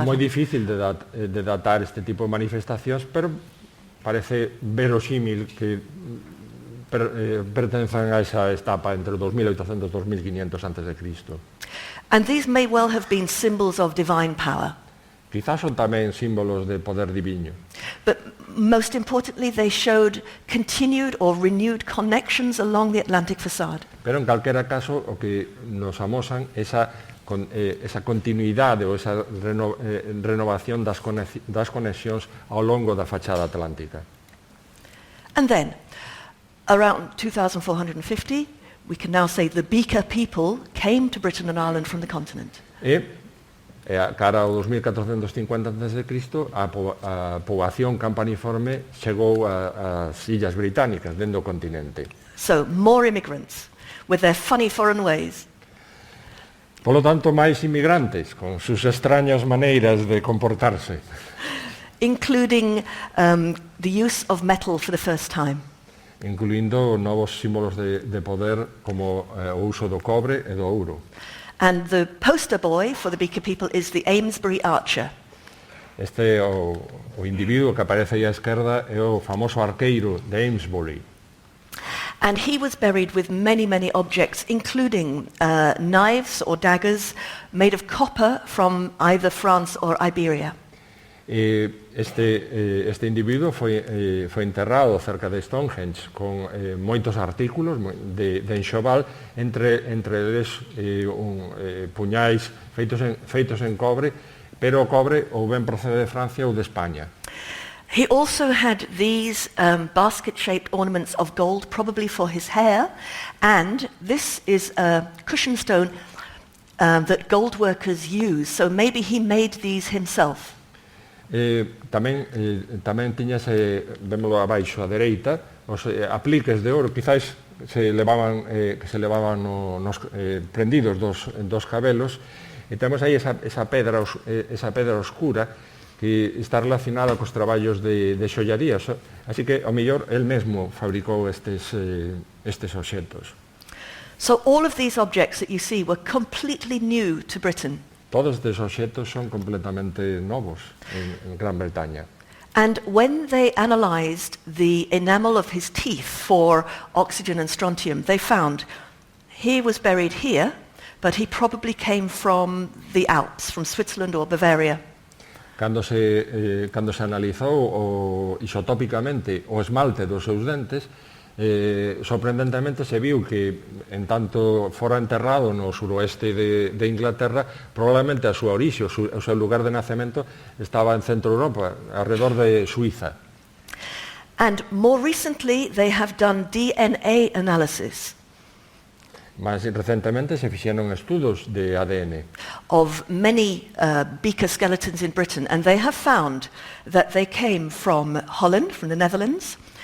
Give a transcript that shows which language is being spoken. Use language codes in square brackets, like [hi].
[gl] É moi difícil de datar este tipo de manifestacións, pero parece verosímil que pertenzan a esa etapa entre 2.800 e 2.500 antes de Cristo. [en] And these may well have been symbols of divine power. [gl] Quizás son tamén símbolos de poder diviño. [en] But most importantly, they showed continued or renewed connections along the Atlantic facade. [gl] Pero en calquera caso, o que nos amosan esa continuidade ou esa renovación das conexións ao longo da fachada atlántica. [en] And then, around 2450, we can now say the Beaker people came to Britain and Ireland from the continent. [gl] E a cara ao 2450 a.C., a poboación campaniforme chegou ás Illas Británicas, dentro do continente. [en] So, more immigrants, with their funny foreign ways. [es] Por lo tanto, [gl] máis inmigrantes, [es] con sus extrañas [gl] maneiras de comportarse. [en] Including the use of metal for the first time. [gl] Incluindo novos símbolos de poder como o uso do cobre e do ouro. [en] And the poster boy for the Beaker people is the Amesbury archer. [gl] Este o individuo que aparece aí á esquerda é o famoso arqueiro de Amesbury. [en] And he was buried with many, many objects, including knives or daggers made of copper from either France or Iberia. [gl] Este individuo foi enterrado cerca de Stonehenge con moitos artículos de enxoval, entre eles puñais feitos en cobre, pero o cobre ou ben procede de Francia ou de España. [en] He also had these basket-shaped ornaments of gold, probably for his hair, and this is a cushion stone that gold workers use, so maybe he made these himself. [gl] Tamén tiñase, vémolo abaixo á dereita, os apliques de ouro, quizáis que se levaban prendidos dos cabelos, e temos aí esa pedra oscura que está relacionada cos traballos de xollaría, así que ao mellor el mesmo fabricou estes obxectos. [en] So all of these objects that you see were completely new to Britain. [gl] Todos estes obxectos son completamente novos en Gran Bretaña. [en] And when they analyzed the enamel of his teeth for oxygen and strontium, they found he was buried here, but he probably came from the Alps, from Switzerland or Bavaria. [gl] Cando se analizou isotópicamente o esmalte dos seus dentes, sorprendentemente se viu que, en tanto fora enterrado no suroeste de Inglaterra, probablemente a súa orixe, o seu lugar de nacemento estaba en Centro Europa, alrededor de Suiza. [en] And more recently they have done DNA analysis. [gl] Mas recentemente se fixeron estudos de ADN [en] of many beaker skeletons in Britain, and they have found that they came from Holland, from the Netherlands.